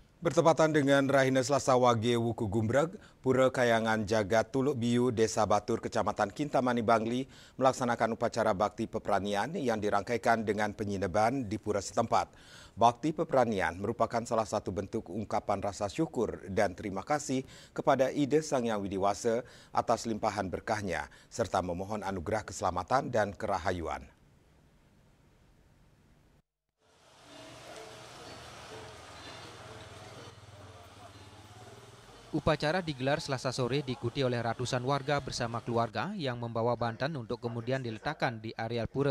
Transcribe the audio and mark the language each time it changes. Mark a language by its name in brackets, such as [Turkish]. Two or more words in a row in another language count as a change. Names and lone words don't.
[Indonesian] Bertepatan dengan Rahina Selasa Wage Wuku Gumbreg, Pura Kayangan Jagat Tuluk Biu, Desa Batur, Kecamatan Kintamani Bangli melaksanakan upacara bakti peperanian yang dirangkaikan dengan penyineban di pura setempat. Bakti peperanian merupakan salah satu bentuk ungkapan rasa syukur dan terima kasih kepada Ide Sang Hyang Widi Wasa atas limpahan berkahnya, serta memohon anugerah keselamatan dan kerahayuan. Upacara digelar Selasa sore diikuti oleh ratusan warga bersama keluarga yang membawa banten untuk kemudian diletakkan di areal pura.